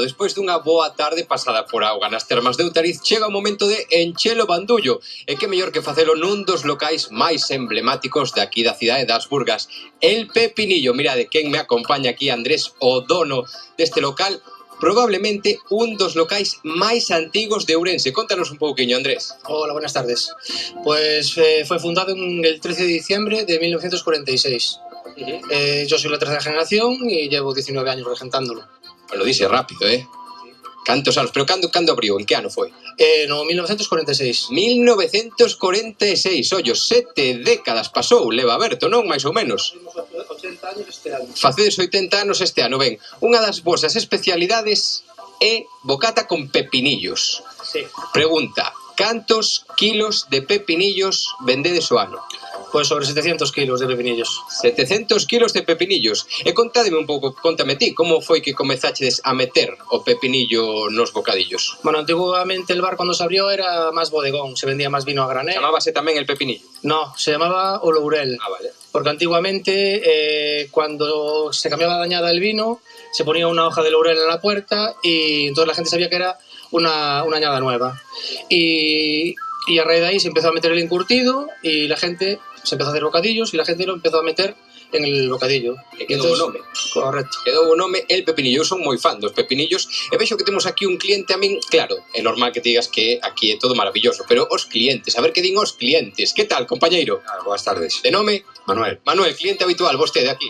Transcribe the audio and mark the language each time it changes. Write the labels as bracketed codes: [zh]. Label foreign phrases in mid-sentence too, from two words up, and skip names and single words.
[gl] Despois dunha boa tarde pasada por auga nas termas de Outariz, chega o momento de enchelo bandullo. E que mellor que facelo nun dos locais máis emblemáticos de aquí da cidade das Burgas, El Pepinillo. Mirade, quen me acompaña aquí, Andrés, o dono deste local, probablemente un dos locais máis antigos de Ourense. Contanos un pouquiño, Andrés. [es] Hola, buenas tardes. Pues fue fundado el 13 de diciembre de 1946. Yo soy la tercera generación y llevo 19 años regentándolo. Lo dice rápido, [gl] Cantos anos, pero cando abriu? En que ano foi? [es] No, 1946. [gl] 1946, ollo, 7 décadas pasou, leva aberto, non? Mais ou menos. [es] 80 años [gl] este ano. Facedes 80 anos este ano, ben. Unha das vosas especialidades é bocata con pepinillos. [es] Sí. [gl] Pregunta, cantos kilos de pepinillos vendedes o ano? [es] Pues sobre 700 kilos de pepinillos. [gl] 700 kilos de pepinillos. E contádeme un pouco, contame ti, como foi que comezachedes a meter o pepinillo nos bocadillos? [es] Bueno, antiguamente el bar cuando se abrió era más bodegón, se vendía más vino a granel. [gl] Chamábase tamén el pepinillo? [es] No, se llamaba o Lourel. [gl] Ah, vale. [es] Porque antiguamente cuando se cambiaba de añada el vino, se ponía una hoja de laurel en la puerta y entonces la gente sabía que era una añada nueva. Y a raíz de ahí se empezó a meter el encurtido y la gente se empezó a hacer bocadillos y la gente lo empezó a meter en el bocadillo. [gl] E quedou o nome. [es] Correcto. [gl] Quedou o nome El Pepinillo. Eu son moi fan dos pepinillos e vexo que temos aquí un cliente a min. Claro, é normal que te digas que aquí é todo maravilloso, pero os clientes, a ver que din os clientes. Que tal, compañeiro? Boas tardes. De nome? Manuel. Manuel, cliente habitual, vostede aquí.